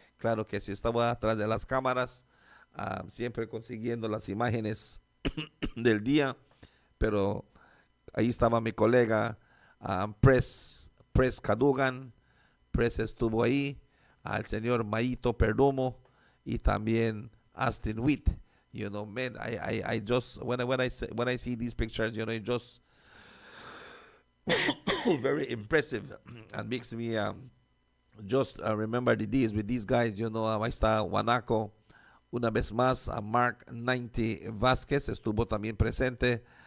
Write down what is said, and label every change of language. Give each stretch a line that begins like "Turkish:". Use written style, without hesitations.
Spanish: Claro que sí estaba atrás de las cámaras, siempre consiguiendo las imágenes del día. Pero ahí estaba mi colega Press Cadugan. Press estuvo ahí. Al señor Maito Perdomo y también Austin Witt.
English: Man, I just when I see these pictures, it just very impressive and makes me just remember the days with these guys.
Spanish: Ahí está Guanaco una vez más. Mark 90 Vázquez estuvo también presente.